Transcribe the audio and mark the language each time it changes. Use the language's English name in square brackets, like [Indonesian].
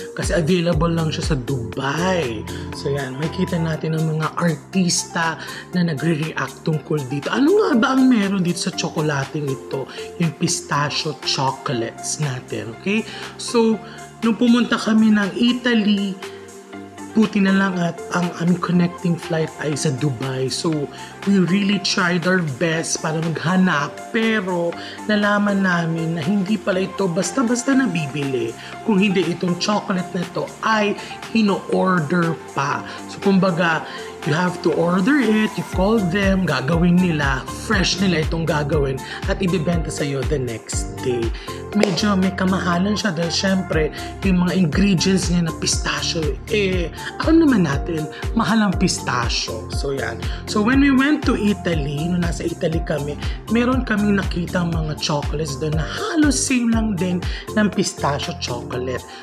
[Filipino] Kasi available lang siya sa Dubai. So yan, makikita natin ang mga artista na nagre-react tungkol dito. Ano nga ba ang meron dito sa tsokolating ito? Yung pistachio chocolates natin, okay? So, nung pumunta kami ng Italy, buti na lang at ang aming connecting flight ay sa Dubai. [English] So, we really tried our best [Filipino] para maghanap. Pero, nalaman namin na hindi pala ito basta-basta nabibili. Kung hindi itong chocolate na ito ay hino-order pa. So, kumbaga, [English] you have to order it, you call them, [Filipino] gagawin nila, fresh nila itong gagawin at ibibenta sa'yo [English] the next day. [Filipino] Medyo may kamahalan siya dahil syempre yung mga ingredients niya na pistachio, ano naman natin, mahal ang pistachio. So yan. [English] So when we went to Italy, [Filipino] nung nasa Italy kami, meron kami nakita mga chocolates doon na halos same lang din ng pistachio chocolate.